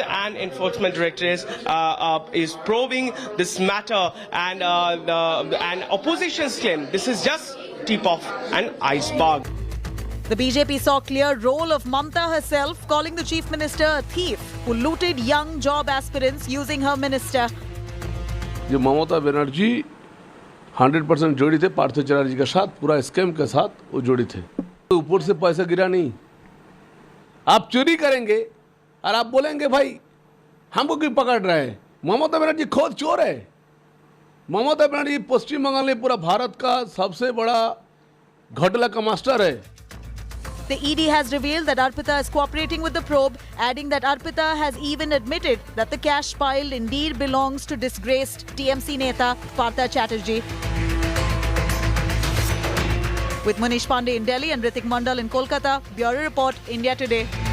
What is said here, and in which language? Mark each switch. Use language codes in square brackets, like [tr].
[en] And Enforcement Directorate is probing this matter. And opposition's claim this is just tip of an iceberg. The BJP saw clear role of Mamata herself, calling the Chief Minister a thief who looted young job aspirants using her minister. [hi] जो ममता बनर्जी 100% जोड़ी थे पार्थ चैटर्जी के साथ, पूरा scam के साथ वो जोड़ी थे. ऊपर से पैसा गिरा नहीं. आप चोरी करेंगे और आप बोलेंगे भाई हमको क्यों पकड़ रहे हैं. ममता बनर्जी खुद चोर है. ममता बनर्जी पश्चिम बंगाल में पूरा भारत का सबसे बड़ा घोटाला का मास्टर है. [en] The ED has revealed that Arpita is cooperating with the probe, adding that Arpita has even admitted that the cash pile indeed belongs to disgraced TMC Neta Partha Chatterjee. With Munish Pandey in Delhi and Ritik Mandal in Kolkata, Bureau Report, India Today.